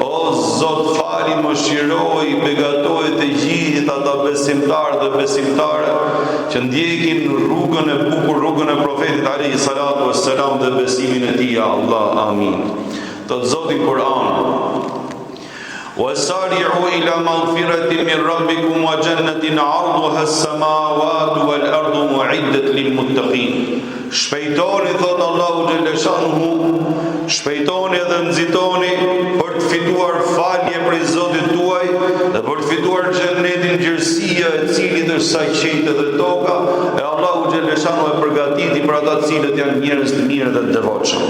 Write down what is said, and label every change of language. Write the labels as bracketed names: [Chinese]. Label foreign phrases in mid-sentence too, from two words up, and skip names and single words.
[Albanian] O Zot, fali, mëshiroj, begatoj të gjithë ata besimtarë dhe besimtare që ndjekin rrugën e bukur, rrugën e profetit [Arabic] عليه الصلاة والسلام [Albanian] dhe besimin e tij, ja Allah, amin. Të Zoti Kur'an: [Arabic] وَسَارِعُوا إِلَى مَغْفِرَةٍ مِنْ رَبِّكُمْ وَجَنَّةٍ عَرْضُهَا السَّمَاوَاتُ وَالْأَرْضُ مُعِدَّةٌ لِلْمُتَّقِينَ. [Albanian] Shpejtoni, thot Allahu [Arabic] جل شأنه, [Albanian] shpejtoni dhe nxitoni për të fituar falje prej Zotit tuaj dhe për të fituar xhenetin, gjerësia e cilit është sa qejtë dhe toka, e Allahu [Arabic] جل شأنه [Albanian] e përgatiti për ata të cilët janë njerëz të mirë dhe të devotshëm.